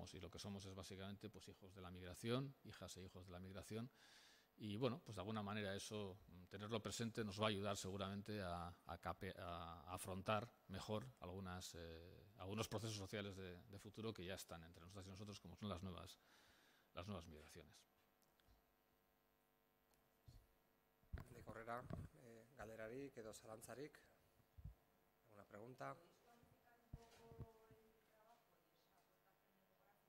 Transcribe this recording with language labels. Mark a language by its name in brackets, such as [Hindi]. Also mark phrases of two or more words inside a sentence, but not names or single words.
[Spanish] Y lo que somos es básicamente pues hijos de la migración, hijas e hijos de la migración. Y bueno, pues de alguna manera eso, tenerlo presente, nos va a ayudar seguramente a afrontar mejor algunos procesos sociales de futuro que ya están entre nosotras y nosotros, como son las nuevas migraciones. [Basque] Handik aurrera, galderarik edo zalantzarik? [Spanish] ¿Alguna pregunta?